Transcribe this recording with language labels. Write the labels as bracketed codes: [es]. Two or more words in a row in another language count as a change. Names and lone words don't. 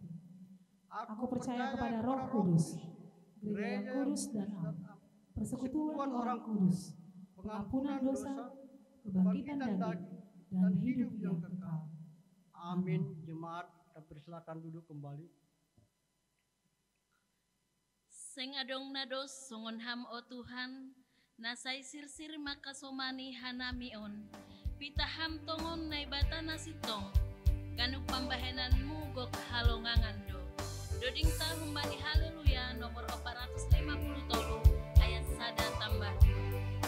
[id] Aku percaya kepada Roh Kudus, Gereja yang kudus dan am, persekutuan orang kudus, pengampunan dosa, kebangkitan daging, dan hidup yang kekal. Amin. Jemaat, kita persilakan duduk kembali. [bts] Seng adong nados songon ham o Tuhan, nasai sirsir makasomani hanamion, pita ham tongon naibata nasitong, ganuk pambahenanmu gok halongangan do. Doding tahun bani haleluya nomor 450 ayat 1 tambah 2.